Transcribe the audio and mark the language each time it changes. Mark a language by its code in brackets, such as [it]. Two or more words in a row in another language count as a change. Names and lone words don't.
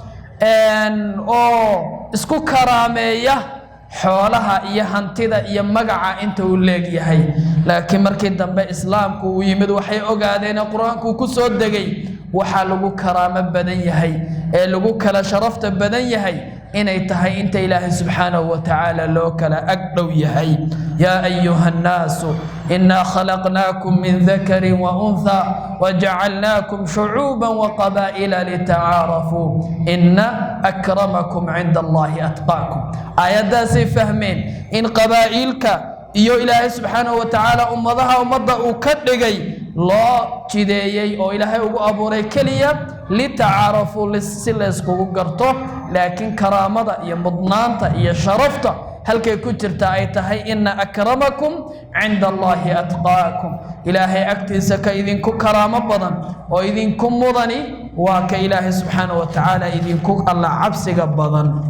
[so] oo isku karaameeya xoolaha iyo hantida iyo magaca inta uu leeyahay laakiin markii dambe islaamku uu yimid waxay ogaadeen quraanku ku soo degay waxa lagu karaamo badan yahay ee lagu kala sharafta badan yahay inay tahay inta ilaahay [ar] سبحانه وتعالى [so] loo kala agdhow yahay [ar] يا أيها الناس إنا خلقناكم من ذكر و أنثى وجعلناكم شعوبا وقبائل لتعارفوا إن أكرمكم عند الله أتقاكم [so] ayadaasi fahmeen in qabaa'ilka iyo ilaahay [ar] سبحانه وتعالى [so] ummadda uu ka dhigay loo jideeyay oo ilaahay ugu abuuray kaliya lita'arafu lisku garto laakiin karaamada iyo mudnaanta iyo sharafta halkay ku jirta ay tahay [ar] إن أكرمكم عند الله أتقاكم [so] ilaahay agtiisa ka idinku karaamo badan oo idinku mudani waa ka ilaahay [ar] سبحانه وتعالى [so] idinku alla cabsiga badan